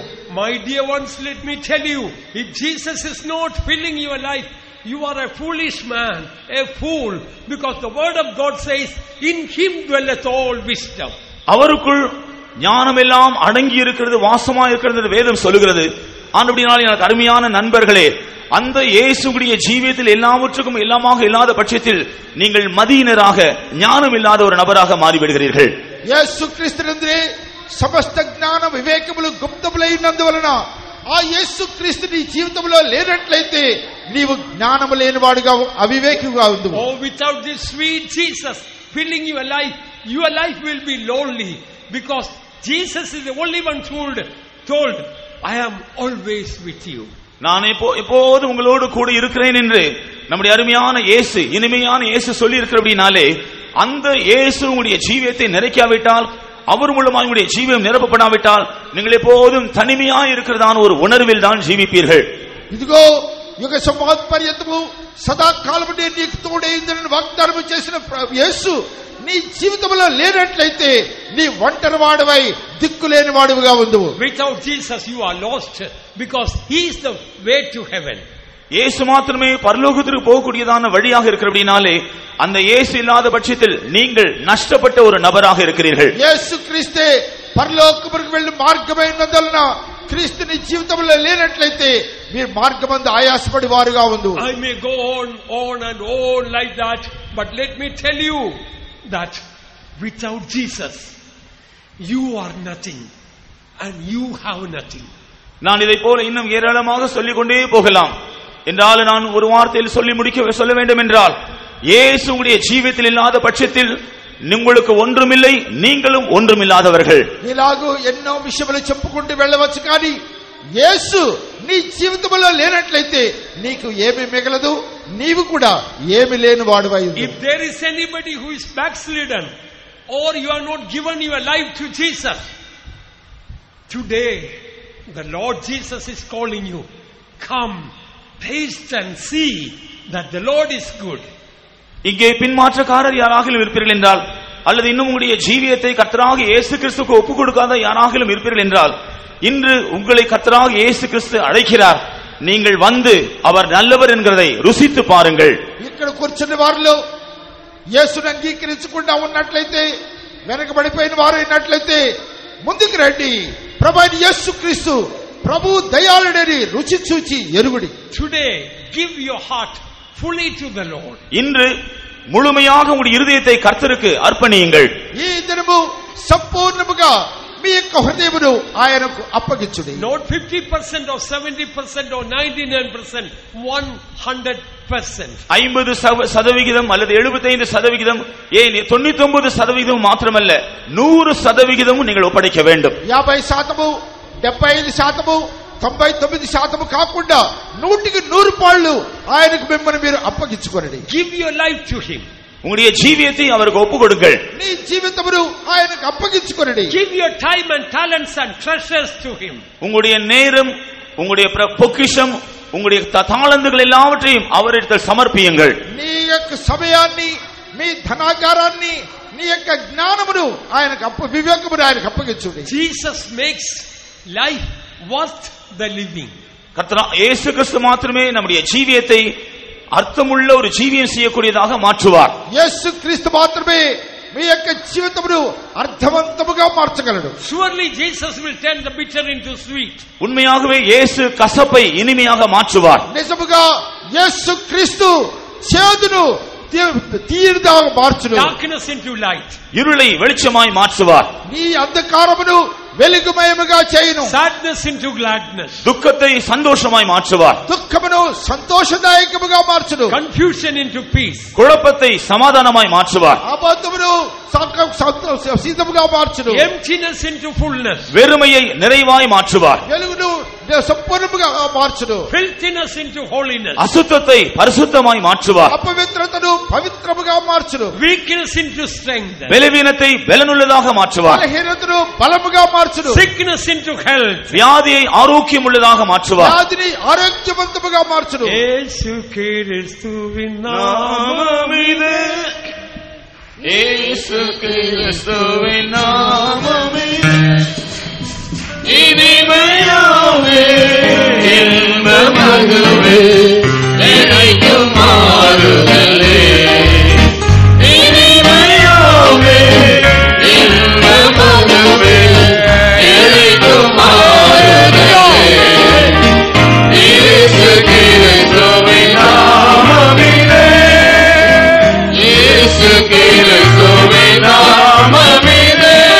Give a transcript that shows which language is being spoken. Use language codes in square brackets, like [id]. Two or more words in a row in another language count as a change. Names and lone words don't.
[en] My dear ones, let me tell you, if Jesus is not filling your life, you are a foolish man, a fool, because the word of God says, in him dwelleth all wisdom. [ta] அவருக்குள் ஞானம் எல்லாம் அடங்கி இருக்கிறது, வாசமா இருக்கிறது என்று வேதம் சொல்லுகிறது. ஆனபடியால் எனக்கு அருமையான நண்பர்களே, அந்த இயேசுவுடைய ஜீவியத்தில் எல்லாவற்றுக்கும் எல்லாமாக இல்லாத பட்சத்தில் நீங்கள் மதியினராக, ஞானம் இல்லாத ஒரு நபராக மாறிவிடுகிறீர்கள். [te] యేసు క్రీస్తునందే సమస్త జ్ఞాన వివేకములు గుప్తములైనందువలన ఆ యేసు క్రీస్తు నీ జీవితంలో లేనట్లయితే నీవు జ్ఞానము లేనివాడుగా అవివేకిగా ఉండు. [en] Oh, without this sweet Jesus filling your life will be lonely, because Jesus is the only one told I am always with you. [ta] நான் எப்போது உங்களோடு கூட இருக்கிறேன் என்று நம்முடைய அருமையான இயேசு, இனிமையான இயேசு சொல்லி இருக்கிறபடினாலே அந்த இயேசு உங்களுடைய ஜீவியத்தை நிறைக்காவிட்டால், அவர் மூலமாக உங்களுடைய ஜீவியம் நிரப்பப்படாவிட்டால் நீங்கள் எப்போதும் தனிமையாய் இருக்கிறதான ஒரு உணர்வில் தான் ஜீவிப்பீர்கள். [te] ఇదిగో యుగ సమాప్తి పర్యంతము సదాకాలము నేను నీకు తోడై ఉందని వాగ్దానం చేసిన యేసు నీ జీవితంలో లేనట్లయితే నీ ఒంటరివాడివై దిక్కులేని వాడివిగా ఉండువు. [en] Without Jesus you are lost, because he is the way to heaven. [ta] இயேசு மாத்திரமே பரலோகத்திற்கு போகக்கூடியதான வழியாக இருக்கிறபடினாலே அந்த இயேசு இல்லாத பட்சத்தில் நீங்கள் நஷ்டப்பட்ட ஒரு நபராக இருக்கிறீர்கள். [te] యేసు క్రీస్తే పరలోకమునకు వెళ్ళే మార్గమైనందువలన క్రీస్తు నీ జీవితంలో లేనట్లయితే మీరు మార్గమందు ఆయాసపడి వారుగా ఉండు. [en] I may go on and on like that, but let me tell you that without Jesus you are nothing and you have nothing. [ta] நான் இதை போல இன்னும் ஏராளமாக சொல்லிக் கொண்டே போகலாம். என்றால் நான் ஒரு வார்த்தையில் சொல்ல வேண்டும் என்றால், இயேசு உங்களுடைய ஜீவியத்தில் இல்லாத பட்சத்தில் உங்களுக்கு ஒன்றுமில்லை, நீங்களும் ஒன்றுமில்லாதவர்கள். [te] ఇలాగూ ఎన్నో విషయములు చెప్పుకుంటూ వెళ్ళవచ్చు, కానీ యేసు నీ జీవితంలో లేనట్లయితే నీకు ఏమీ మిగలదు, నీవు కూడా ఏమీ లేని వాడివై ఉండు. [en] If there is anybody who is backslidden, or you are not given your life to Jesus, today the Lord Jesus is calling you, come, taste and see that the Lord is good. [ta] இங்கே பின்மாற்றக்காரர் யாராகிலும் இருப்பீர்கள் என்றால், அல்லது இன்னும் உங்களுடைய ஜீவியத்தை கர்த்தராகிய இயேசு கிறிஸ்துவுக்கு ஒப்புக் கொடுக்காத யாராகிலும் இருப்பீர்கள் என்றால், இன்று உங்களை கர்த்தராகிய இயேசு கிறிஸ்து அழைக்கிறார். நீங்கள் வந்து அவர் நல்லவர் என்கிறதை ருசித்து பாருங்கள். [te] ఇక్కడ కూర్చున్న వారిలో యేసును అంగీకరించకుండా ఉన్నట్లయితే, వెనకబడిపోయిన వారు ఉన్నట్లయితే ముందుకు రండి. ప్రభువైన యేసుక్రీస్తు ప్రభు దయాళుడని రుచి చూచి ఎరుగుడి. [en] Today give your heart fully to the Lord. [ta] இன்று முழுமையாக உங்களுடைய இருதயத்தை கர்த்தருக்கு அர்ப்பணியுங்கள். [te] ఈ దినము సంపూర్ణముగా మీ యొక్క హృదయమును ఆయనకు అప్పగించుడి. [en] Not 50% or 70% or 99%, 100% [ta] 50% அல்லது 75%, ஏன் 99% மாத்திரமல்ல 100% நீங்கள் ஒப்படைக்க வேண்டும். [te] 50%, 75%, 99% కాకుండా 100% పాళ్ళు ఆయనకు మిమ్మల్ని మీరు అప్పగించుకోండి. [en] Give your life to him. [ta] உங்களுடைய ஜீவியத்தை அவருக்கு ஒப்பு கொடுங்கள். [te] నీ జీవితమును ఆయనకు అప్పగించుకోండి. [en] Give your time and talents and treasures to him. [ta] உங்களுடைய நேரம், உங்களுடைய பொக்கிஷம், உங்களுடைய தாளந்துகள் எல்லாவற்றையும் அவரிடத்தில் சமர்ப்பியுங்கள். [te] నీ యొక్క సమయాన్ని, మీ ధనాగారాన్ని, నీ యొక్క జ్ఞానమును ఆయనకు వివేకమును ఆయనకు అప్పగించుడి. [en] Jesus makes life worth the living. [ta] கர்த்தர் இயேசு கிறிஸ்து மாத்திரமே நம்முடைய ஜீவியத்தை அர்த்தமுள்ள ஒரு ஜீவியம் செய்யக்கூடியதாக மாற்றுவார். [te] యేసు క్రీస్తు మాత్రమే మీ యొక్క జీవితమును అర్థవంతముగా మార్చగలడు. [en] Surely Jesus will turn the bitter into sweet. [ta] உண்மையாகவே இயேசு கசப்பை இனிமையாக மாற்றுவார். [te] నిజముగా యేసు క్రీస్తు చేదును తీయగా మార్చును. [en] Darkness into light. [ta] இருளை வெளிச்சமாய் மாற்றுவார். [te] నీ అంధకారమును వెలుగుమయముగా చేయును. [en] Sadness into gladness. [ta] துக்கத்தை சந்தோஷமாய் மாற்றுவார். [te] దుఃఖమును సంతోషదాయకముగా మార్చును. [en] Confusion into peace. [ta] குழப்பத்தை சமாதானமாய் மாற்றுவார். [te] అబద్ధమును సీతముగా మార్చును. [en] Emptiness into fullness. [ta] வெறுமையை நிறைவாய் மாற்றுவார். [te] వెలుగును సంపూర్ణముగా మార్చును. [en] Filthiness into holiness. [ta] அசுத்தத்தை பரிசுத்தமாய் மாற்றுவார். [te] అపవిత్రతను పవిత్రముగా మార్చును. [en] Weakness into strength. [ta] பலவீனத்தை பலனுள்ளதாக மாற்றுவார். [te] బలహీనతను బలముగా మార్చును. [en] Sickness into health. [ta] வியாதியை ஆரோக்கியம் உள்ளதாக மாற்றுவார். [te] వ్యాధిని ఆరోగ్యవంతముగా మార్చును. [ta] இயேசு கிறிஸ்துவின் நாமமிதே, இயேசு கிறிஸ்துவின் நாமமிதே, இனிமையாவே இன்பமதுவே இறைக்கும் மாறுதலே, இனிமையாவே இன்பமதுவே இறைக்கும் மாறுதலே, இயேசு கிறிஸ்துவின் நாமமிலே, இயேசு கிறிஸ்துவின் நாமமிலே,